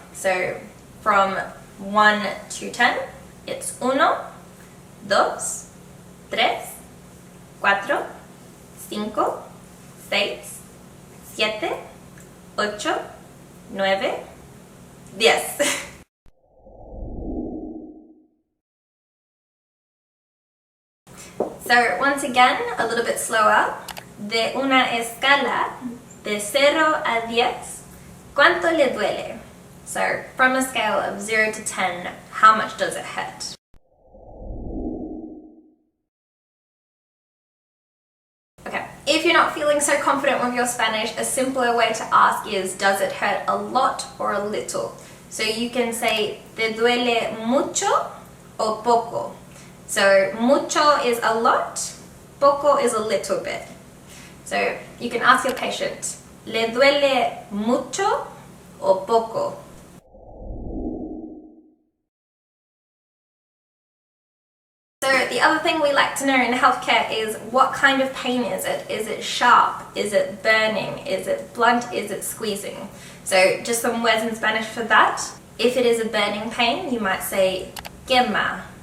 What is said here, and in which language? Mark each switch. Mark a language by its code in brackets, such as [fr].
[en] So from 1 to 10, it's 1, 2, 3, 4, 5, 6, 7, 8, 9, 10. So once again, a little bit slower. [es] De una escala de 0 a 10, ¿cuánto le duele? [en] So from a scale of 0 to 10, how much does it hurt? Okay, if you're not feeling so confident with your Spanish, a simpler way to ask is, does it hurt a lot or a little? So you can say, [es] ¿Te duele mucho o poco? [en] So mucho is a lot, poco is a little bit. So you can ask your patient, [es] ¿Le duele mucho o poco? [en] So the other thing we like to know in healthcare is what kind of pain is it? Is it sharp? Is it burning? Is it blunt? Is it squeezing? So just some words in Spanish for that. If it is a burning pain, you might say quema.